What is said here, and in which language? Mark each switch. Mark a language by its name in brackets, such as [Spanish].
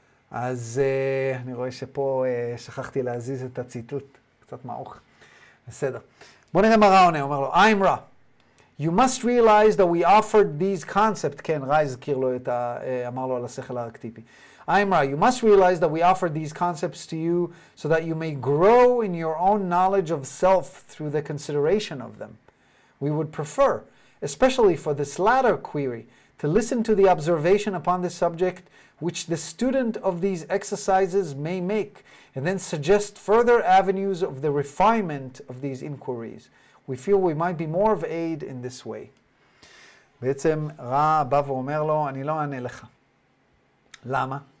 [Hebrew] אז אני רואה שפה שכחתי להזיז את הציטוט, קצת מעוך. בסדר. בוא נראה מה ר"ה עונה, אומר לו, I'm ר"ה. You must realize that we offered these concepts, כן, ר"ה הזכיר לו אמר לו על השכל הארכטיפי. [English] I'm ר"ה, you must realize that we offered these concepts to you so that you may grow in your own knowledge of self through the consideration of them. We would prefer, especially for this latter query, to listen to the observation upon this subject which the student of these exercises may make, and then suggest further avenues of the refinement of these inquiries. We feel we might be more of aid in this way. [Hebrew] בעצם ר"ה בא ואומר לו, אני לא אענה לך. למה?